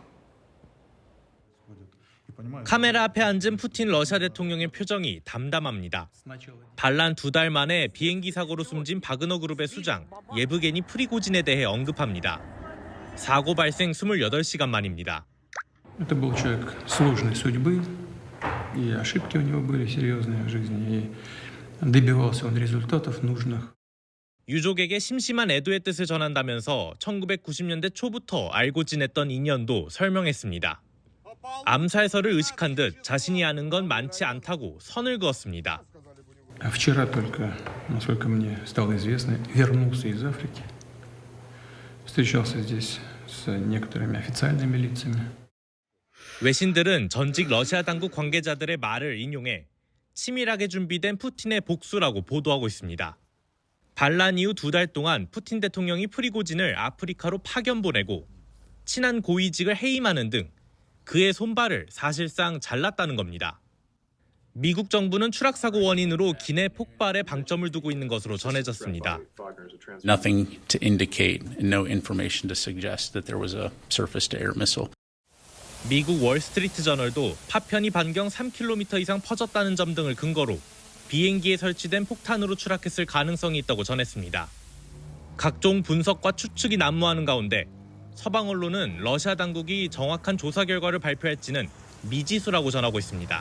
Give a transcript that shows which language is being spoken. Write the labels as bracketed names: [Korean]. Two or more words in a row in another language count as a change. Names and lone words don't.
[Korean] 카메라 앞에 앉은 푸틴 러시아 대통령의 표정이 담담합니다. 반란 2달 만에 비행기 사고로 숨진 바그너 그룹의 수장 예브게니 프리고진에 대해 언급합니다. 사고 발생 28시간 만입니다. [Russian] Это был человек сложной судьбы, и ошибки у него были серьезные в жизни, и добивался он результатов нужных. [Korean] 유족에게 심심한 애도의 뜻을 전한다면서 1990년대 초부터 알고 지냈던 인연도 설명했습니다. 암살설을 의식한 듯 자신이 아는 건 많지 않다고 선을 그었습니다. [Russian] Вчера только, насколько мне стало известно, вернулся из Африки. Встречался здесь с некоторыми официальными лицами. [Korean] 외신들은 전직 러시아 당국 관계자들의 말을 인용해 치밀하게 준비된 푸틴의 복수라고 보도하고 있습니다. 반란 이후 2달 동안 푸틴 대통령이 프리고진을 아프리카로 파견 보내고 친한 고위직을 해임하는 등 그의 손발을 사실상 잘랐다는 겁니다. 미국 정부는 추락사고 원인으로 기내 폭발에 방점을 두고 있는 것으로 전해졌습니다. [English] Nothing to indicate, no information to suggest that there was a surface-to-air missile. [Korean] 미국 월스트리트 저널도 파편이 반경 3km 이상 퍼졌다는 점 등을 근거로 비행기에 설치된 폭탄으로 추락했을 가능성이 있다고 전했습니다. 각종 분석과 추측이 난무하는 가운데 서방 언론은 러시아 당국이 정확한 조사 결과를 발표할지는 미지수라고 전하고 있습니다.